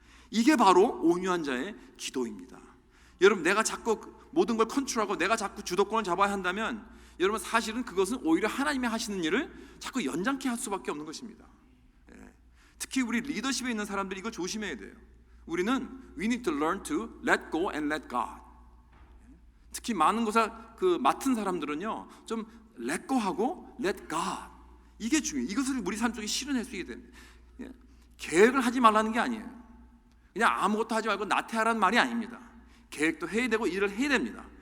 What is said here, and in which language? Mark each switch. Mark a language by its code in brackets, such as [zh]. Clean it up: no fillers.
[ko] 이게 바로 온유한 자의 기도입니다. 여러분, 내가 자꾸 모든 걸 컨트롤하고 내가 자꾸 주도권을 잡아야 한다면 여러분, 사실은 그것은 오히려 하나님이 하시는 일을 자꾸 연장케 할 수밖에 없는 것입니다. 특히 우리 리더십에 있는 사람들이 이거 조심해야 돼요. 우리는 [en] we need to learn to let go and let God. [ko] 특히 많은 것을 맡은 사람들은요, 좀 [en] let go [ko] 하고 [en] let God, [ko] 이게 중요해요. 이것을 우리 삶 속에 실현할 수 있게 됩니다. 계획을 하지 말라는 게 아니에요. 그냥 아무것도 하지 말고 나태하라는 말이 아닙니다. 계획도 해야 되고 일을 해야 됩니다.